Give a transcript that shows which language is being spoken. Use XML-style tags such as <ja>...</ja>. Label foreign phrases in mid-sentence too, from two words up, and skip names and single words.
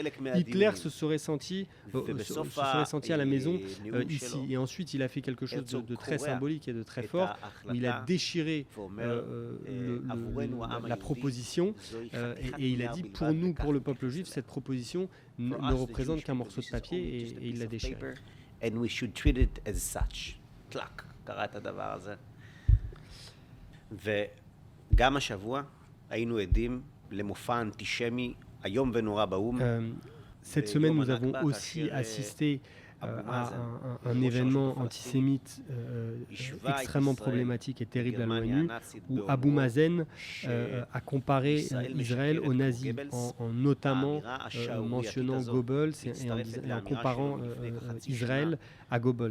<fr>Hitler se serait senti à la maison ici. Et ensuite, il a fait quelque chose de très symbolique et de très fort, où il a déchiré la proposition et il a dit, pour nous, pour le peuple juif, cette proposition ne représente qu'un morceau de papier et il l'a déchiré.</fr> <en>And we should treat it as such.</en> <he>טלק, קרא את הדבר הזה. וגם השבוע היינו עדים למופע אנטישמי איום ונורא באו"ם.</he> <fr>Cette semaine, nous avons aussi assisté à un événement antisémite extrêmement problématique et terrible à l'ONU, où Abou Mazen a comparé Israël aux nazis, en notamment mentionnant Goebbels et en comparant Israël à Goebbels.</fr>